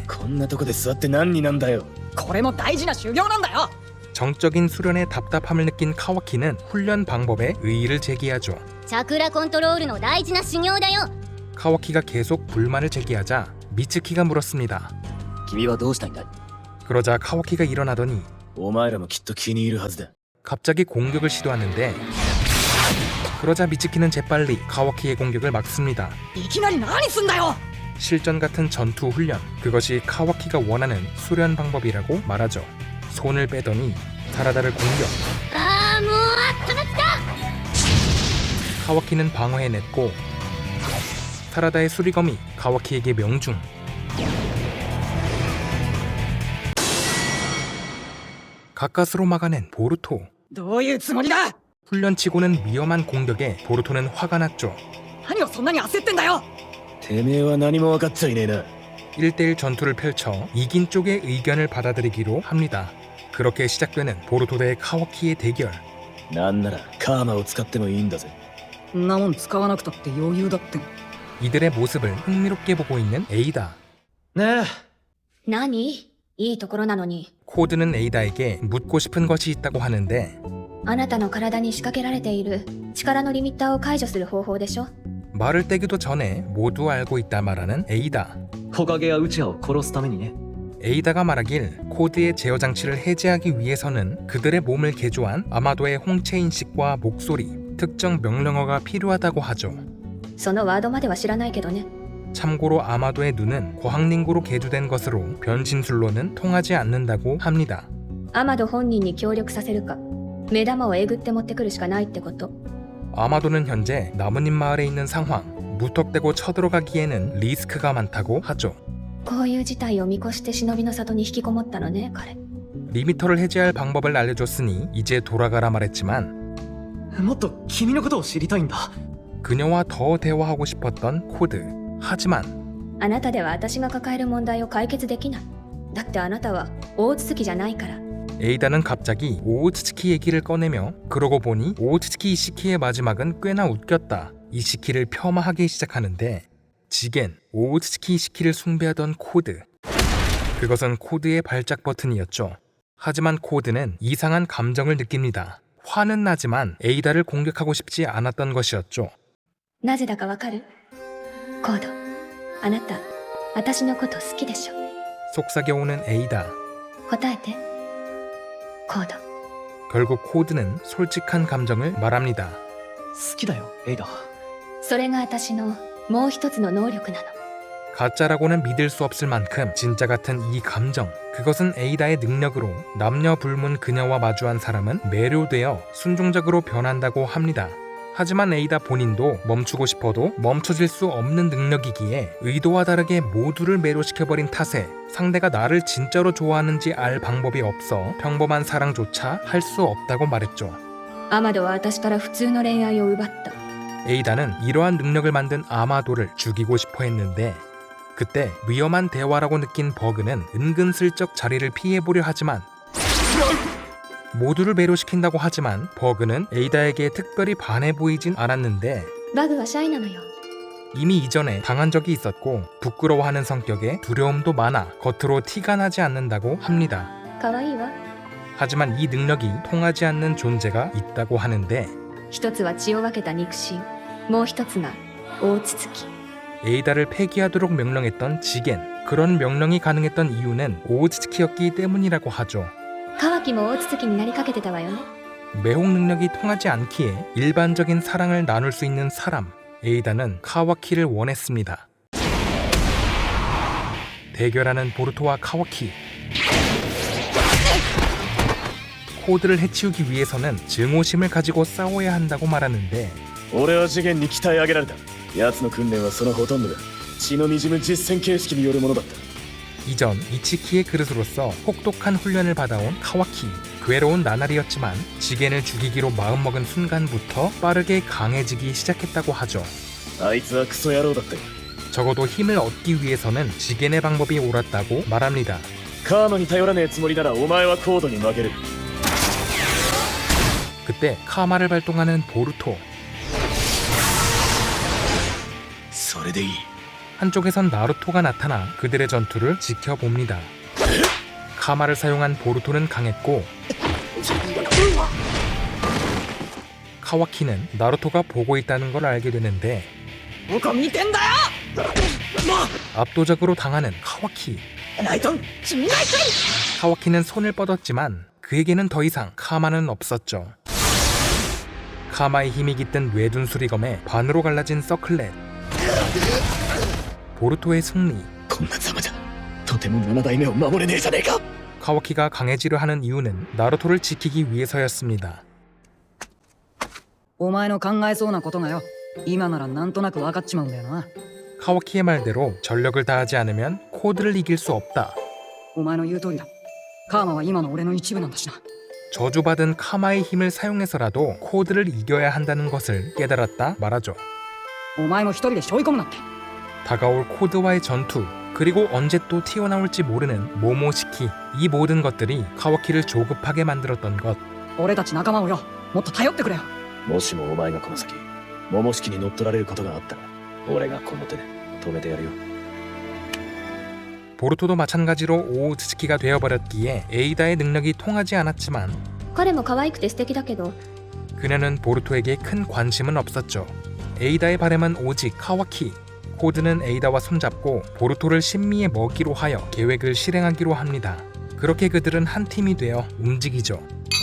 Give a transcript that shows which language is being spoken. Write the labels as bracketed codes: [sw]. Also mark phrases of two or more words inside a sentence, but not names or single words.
[ja] こんなとこで座って何になんだよ。これも大事な修行なんだよ。 [ko] 정적인 수련에 답답함을 느낀 카와키는 훈련 방법에 의의를 제기하죠. [ja] チャクラコントロールの大事な修行だよ。 [ko] 카와키가 계속 불만을 제기하자 미츠키가 물었습니다. [ja] 君はどうしたいんだい。 [ko] 그러자 카와키가 일어나더니 [ja] お前らもきっと気に入るはずだ。 [ko] 갑자기 공격을 시도하는데 그러자 미츠키는 재빨리 카와키의 공격을 막습니다. [ja] いきなり何すんだよ。 [ko] 실전 같은 전투 훈련, 그것이 카와키가 원하는 수련 방법이라고 말하죠. 손을 빼더니 사라다를 공격. [ja] ああもうあった。 [ko] 카와키는 방어해냈고 사라다의 수리검이 카와키에게 명중. 가까스로 막아낸 보루토. [ja] どういうつもりだ。 [ko] 훈련치고는 위험한 공격에 보루토는 화가 났죠. [ja] 何をそんなに焦ってんだよ。てめえは何も分かっちゃいねえな。 [ko] 1대1 전투를 펼쳐 이긴 쪽의 의견을 받아들이기로 합니다. 그렇게 시작되는 보루토 대 카와키의 대결. [ja] なんならカーマを使ってもいいんだぜ。そんなもん使わなくたって余裕だって。 [ko] 이들의 모습을 흥미롭게 보고 있는 에이다. [ja] ねえ、何？いいところなのに。 [ko] 코드는 에이다에게 묻고 싶은 것이 있다고 하는데 [ja] あなたの体に仕掛けられている力のリミッターを解除する方法でしょ。 [ko] 말을 떼기도 전에 모두 알고 있다 말하는 에이다. [ja] 木陰やウチアを殺すためにね。 [ko] 에이다가 말하길 코드의 제어 장치를 해제하기 위해서는 그들의 몸을 개조한 아마도의 홍채 인식과 목소리, 특정 명령어가 필요하다고 하죠. [ja] そのワードまでは知らないけどね。 [ko] 참고로 아마도의 눈은 과학링구로 개조된 것으로 변신술로는 통하지 않는다고 합니다. [ja] アマド本人に協力させるか、目玉をえぐって持ってくるしかないってこと。 [ko] 아마도는 현재 나뭇잎 마을에 있는 상황, 무턱대고 쳐들어가기에는 리스크가 많다고 하죠. [ja] こういう事態を見越して忍びの里に引きこもったのね彼。 [ko] 리미터를 해제할 방법을 알려줬으니 이제 돌아가라 말했지만 [ja] もっと君のことを知りたいんだ。 [ko] 그녀와 더 대화하고 싶었던 코드. 하지만 [ja] あなたでは私が抱える問題を解決できない。だってあなたは大筒木じゃないから。 [ko] 에이다는 갑자기 오우츠츠키 얘기를 꺼내며 그러고 보니 오우츠츠키 이시키의 마지막은 꽤나 웃겼다. 이시키를 폄하하기 시작하는데 지겐, 오우츠츠키 이시키를 숭배하던 코드. 그것은 코드의 발작 버튼이었죠. 하지만 코드는 이상한 감정을 느낍니다. 화는 나지만 에이다를 공격하고 싶지 않았던 것이었죠. [ja] なぜだかわかる？コード、あなた、私のこと好きでしょ。 [ko] 속삭여오는 에이다. [ja] 答えて。コード。 [ko] 결국 코드는 솔직한 감정을 말합니다. [ja] 好きだよ、エイダ。それが私のもう一つの能力なの。 [ko] 가짜라고는 믿을 수 없을 만큼 진짜 같은 이 감정. 그것은 에이다의 능력으로 남녀 불문 그녀와 마주한 사람은 매료되어 순종적으로 변한다고 합니다. 하지만 에이다 본인도 멈추고 싶어도 멈춰질 수 없는 능력이기에 의도와 다르게 모두를 매료시켜버린 탓에 상대가 나를 진짜로 좋아하는지 알 방법이 없어 평범한 사랑조차 할 수 없다고 말했죠. [ja] アマドは私から普通の恋愛を奪った。 [ko] 에이다는 이러한 능력을 만든 아마도를 죽이고 싶어 했는데 그때 위험한 대화라고 느낀 버그는 은근슬쩍 자리를 피해보려 하지만 모두를 매료시킨다고 하지만 버그는 에이다에게 특별히 반해 보이진 않았는데 [ja] バグはシャイなのよ。 [ko] 이미 이전에 당한 적이 있었고 부끄러워하는 성격에 두려움도 많아 겉으로 티가 나지 않는다고 합니다. [ja] 可愛いわ。 [ko] 하지만 이 능력이 통하지 않는 존재가 있다고 하는데 [ja] 一つは血を分けた肉親、もう一つが大筒木。 [ko] 에이다를 폐기하도록 명령했던 지겐. 그런 명령이 가능했던 이유는 오우츠츠키였기 때문이라고 하죠. [ja] カワキも大筒木になりかけてたわよね。 [ko] 매혹 능력이 통하지 않기에 일반적인 사랑을 나눌 수 있는 사람. 에이다는 카와키를 원했습니다. 대결하는 보루토와 카와키. 코드를 해치우기 위해서는 증오심을 가지고 싸워야 한다고 말하는데 [ja] 俺は次元に鍛え上げられた。奴の訓練はそのほとんどが血の滲む実戦形式によるものだった。 [ko] 이전 이치키의 그릇으로서 혹독한 훈련을 받아온 카와키. 괴로운 나날이었지만 지겐을 죽이기로 마음먹은 순간부터 빠르게 강해지기 시작했다고 하죠. [ja] あいつはクソ野郎だったよ。 [ko] 적어도 힘을 얻기 위해서는 지겐의 방법이 옳았다고 말합니다. [ja] カーマに頼らねえつもりならお前はコードに負ける。 [ko] 그때 카마를 발동하는 보루토. [ja] それでいい。 [ko] 한쪽에선 나루토가 나타나 그들의 전투를 지켜봅니다. 카마를 사용한 보루토는 강했고 카와키는 나루토가 보고 있다는 걸 알게 되는데 [ja] どこ見てんだよ [ko] 압도적으로 당하는 카와키. [ja] ライトン君が [ko] 카와키는 손을 뻗었지만 그에게는 더 이상 카마는 없었죠. 카마의 힘이 깃든 외둔 수리검에 반으로 갈라진 서클렛. 보루토의 승리. [ja] こんなざまじゃとても7代目を守れねえじゃねえか。 [ko] 카와키가 강해지려 하는 이유는 나루토를 지키기 위해서였습니다. [ja] お前の考えそうなことがよ、今ならなんとなく分かっちまうんだよな。 [ko] 카와키의 말대로 전력을 다하지 않으면 코드를 이길 수 없다. [ja] お前の言う通りだ。カーマは今の俺の一部なんだしな。 [ko] 저주받은 카마의 힘을 사용해서라도 코드를 이겨야 한다는 것을 깨달았다 말하죠. [ja] お前も一人で背負い込むなって。 [ko] 다가올 코드와의 전투, 그리고 언제 또 튀어나올지 모르는 모모시키. 이 모든 것들이 카와키를 조급하게 만들었던 것. [ja] 俺たち仲間をよ、もっと頼ってくれよ。もしもお前がこの先桃式に乗っ取られることがあったら俺がこの手で止めてやるよ。 [ko] 보루토도 마찬가지로 오우츠츠키가 되어버렸기에 에이다의 능력이 통하지 않았지만 [ja] 彼も可愛くて素敵だけど、 [ko] 그녀는 보루토에게 큰 관심은 없었죠. 에이다의 바람은 오직 카와키. 코드는 에이다와 손잡고 보루토를 신미의 먹이로 하여 계획을 실행하기로 합니다. 그렇게 그들은 한 팀이 되어 움직이죠.